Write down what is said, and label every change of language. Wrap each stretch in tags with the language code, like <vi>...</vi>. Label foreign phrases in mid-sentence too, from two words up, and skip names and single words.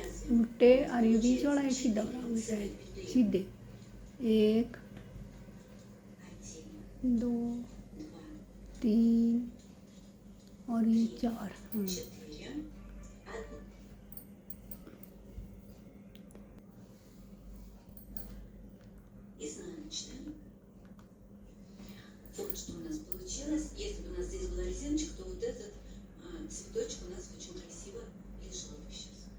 <hi>उल्टे और ये बीच वाला एक सीधा बनाऊंगी शायद, सीधे 1 2 3 और ये 4। हाँ</hi> <ru>Вот что у нас получилось. Если бы у нас здесь была резиночка, то вот этот цветочек у нас очень красиво лежал бы сейчас.</ru>